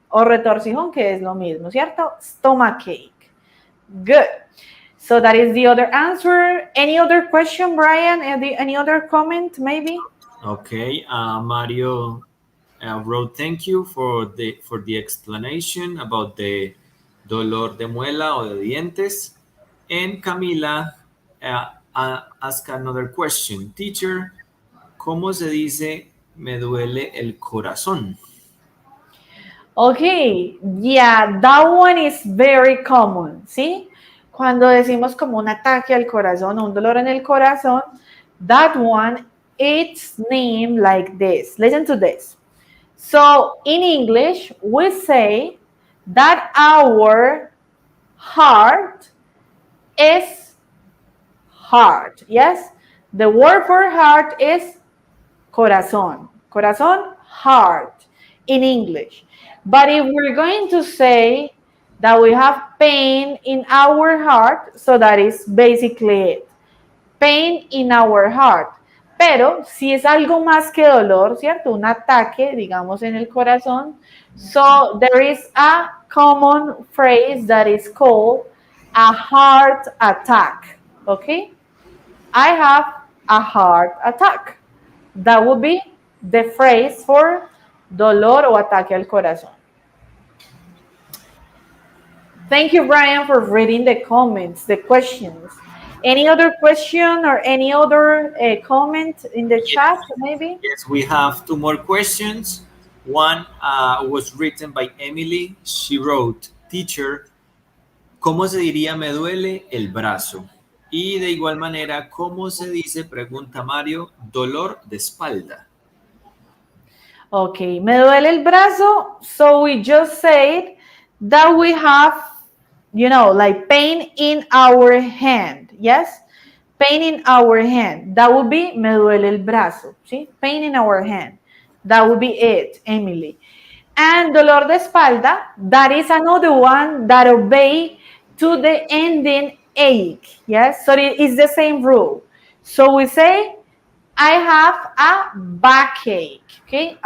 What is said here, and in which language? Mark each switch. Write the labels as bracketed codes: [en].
[es] O retorcijón, que es lo mismo, ¿cierto? [en] Stomachache. Good. So that is the other answer. Any other question, Brian? Any other comment, maybe? Okay, Mario wrote thank you for the explanation about the [es] dolor de muela o de dientes. [en] And Camila asked another question. [es] Teacher, ¿cómo se dice me duele el corazón? [en] Okay, yeah, that one is very common, ¿sí? [es] Cuando decimos como un ataque al corazón o un dolor en el corazón, [en] that one, it's named like this. Listen to this. So, in English, we say that our heart is heart, yes? The word for heart is corazón. Corazón, heart, in English. But if we're going to say that we have pain in our heart, so that is basically it. Pain in our heart. [es] Pero si es algo más que dolor, ¿cierto? Un ataque, digamos, en el corazón. [en] So there is a common phrase that is called a heart attack. Okay? I have a heart attack. That would be the phrase for [es] dolor o ataque al corazón. [en] Thank you, Brian, for reading the comments, the questions. Any other question or any other comment in the chat, maybe? Yes, we have two more questions. One was written by Emily. She wrote, [es] Teacher, ¿cómo se diría me duele el brazo? Y de igual manera, ¿cómo se dice, pregunta Mario, dolor de espalda? [en] Okay, [es] me duele el brazo, [en] so we just said that we have, you know, like pain in our hand, yes? Pain in our hand. That would be [es] me duele el brazo, ¿sí? [en] Pain in our hand. That would be it, Emily. And [es] dolor de espalda, [en] that is another one that obey to the ending ache, yes? So it is the same rule. So we say, I have a backache, okay?